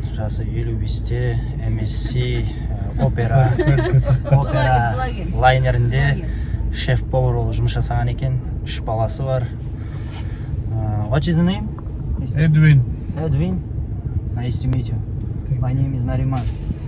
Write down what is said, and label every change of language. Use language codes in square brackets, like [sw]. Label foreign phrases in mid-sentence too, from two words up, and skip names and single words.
[kk] Жасы 55-те, MSC опера лайнерінде шеф-повар болып жұмыс жасаған екен. 3 баласы бар. [en] What is the name? Edwin. Edwin. Nice to meet you. My name is Nariman.